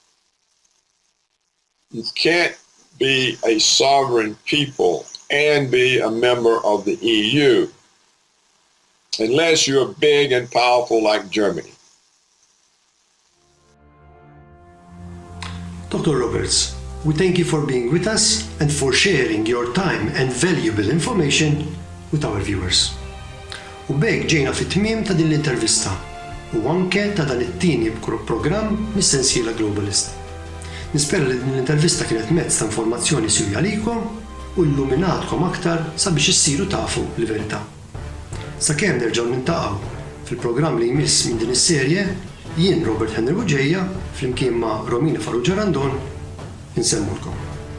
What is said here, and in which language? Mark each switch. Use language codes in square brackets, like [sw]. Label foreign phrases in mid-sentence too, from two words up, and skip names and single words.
[en] You can't be a sovereign people and be a member of the EU unless you're big and powerful like Germany. Dr. Roberts, we thank you for being with us and for sharing your time and valuable information with our viewers. [mt] U b'hekk ġejna fit-tmiem ta' din l-intervista u anke ta' dan it-tieni programm mis-sensiela Globalist. Nispera li din l-intervista kienet mezz ta' informazzjoni sirja għalikom u illuminatkom aktar sabiex issiru tafu l-verità. Sakemm nerġgħu niltaqgħu fil-programm li jmiss minn din is-serje, jien Robert Henry Bugeja flimkien ma' Romina Farrugia Randon insemmulkom.